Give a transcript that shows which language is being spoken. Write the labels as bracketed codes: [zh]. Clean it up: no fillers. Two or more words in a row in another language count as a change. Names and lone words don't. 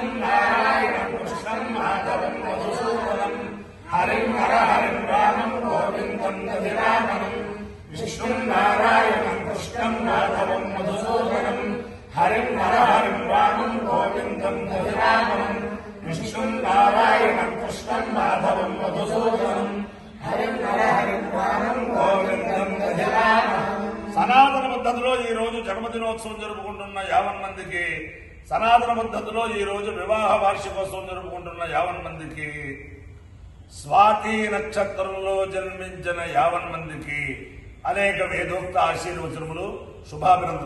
[sa] नारायण कृष्णं माधवं मधुसूदनं हरिं हर हरिं रामं गोविंदं दधिरामनं विष्णु नारायण कृष्णं माधवं मधुसूदनं हरिं हर हरिं रामं गोविंदं दधिरामनं विष्णु नारायण कृष्णं माधवं मधुसूदनं हरिं हर हरिं रामं गोविंदं दधिरामनं। [te] సనాతన పద్ధతిలో ఈ రోజు జన్మదినోత్సవం జరుపుకుంటున్న 50 మందికి, సనాతన పద్ధతిలో ఈ రోజు వివాహ వార్షికోత్సవం జరుపుకుంటున్న 50 మందికి, స్వాతి నక్షత్రంలో జన్మించిన 50 మందికి అనేక వేదోక్త ఆశీర్వచనములు, శుభాభినందనలు.